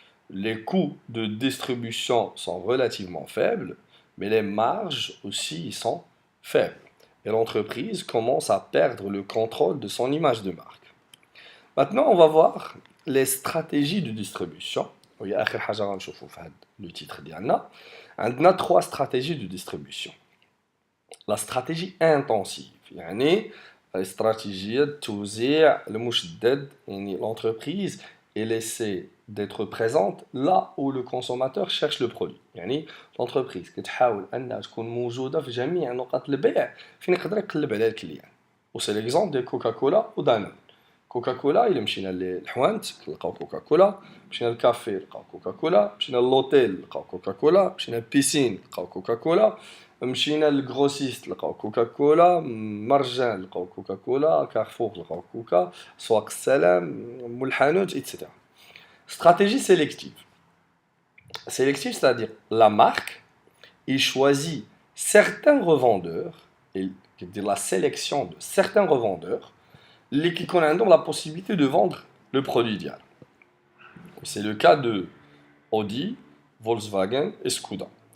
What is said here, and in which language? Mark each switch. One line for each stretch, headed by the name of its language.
French: Les coûts de distribution sont relativement faibles, mais les marges aussi sont faibles. Et l'entreprise commence à perdre le contrôle de son image de marque. Maintenant, on va voir les stratégies de distribution.
Arabic: وهي آخر حاجة غنشوفو في هذا le titre ديالنا.
French: عندنا 3 stratégies de distribution. La stratégie intensive,
Arabic: يعني استراتيجية توزيع المشدد،
French: يعني l'entreprise est laissée d'être présente là où le consommateur cherche le produit.
Arabic: يعني l'entreprise كتحاول أنها تكون موجودة في جميع نقاط البيع فين يقدر يقلب على الكليان. وسي ليكزومبل ديال كوكاكولا ودانون. كوكاكولا إلا مشينا للحوانت نلقاو كوكاكولا، مشينا للكافي نلقاو كوكاكولا، مشينا للوتيل نلقاو كوكاكولا، مشينا للبيسين نلقاو كوكاكولا، مشينا للغروسيست نلقاو كوكاكولا، مرجان نلقاو كوكاكولا، كارفور نلقاو كوكا، سواق السلام، مول الحانوت إتسيتيرا.
French: Stratégie sélective. Sélective, c'est-à-dire la marque, il choisit certains revendeurs, et la sélection de certains revendeurs, qui ont la possibilité de vendre le produit idéal. C'est le cas de Audi, Volkswagen et Skoda.